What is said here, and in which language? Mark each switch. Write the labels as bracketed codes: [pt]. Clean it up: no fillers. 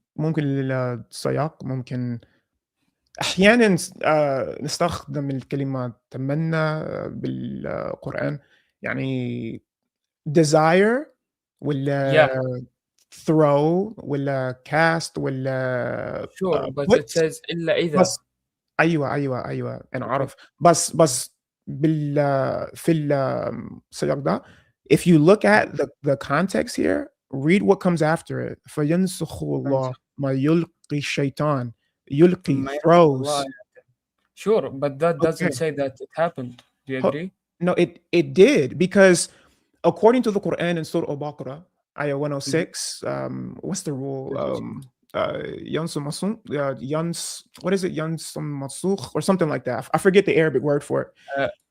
[ar] ممكن للسياق ممكن أحيانا نستخدم الكلمة تمنى بالقرآن يعني [en] desire [ar] ولا [en] throw [ar] ولا [en] cast [ar] ولا [en] sure but it says [ar] إلا إذا بس أيوة أنا أعرف بس في السياق ده [en] if you look at the context here, read what comes after it. [ar] فينسخ الله ما يلقي الشيطان. Yulqi [en] throws. Sure, but that doesn't say that it happened. Do you agree? No, it did, because according to the Quran in Surah Al-Baqarah, ayah 106, what's the rule? What is it? Yansum Mansukh or something like that. I forget the Arabic word for it.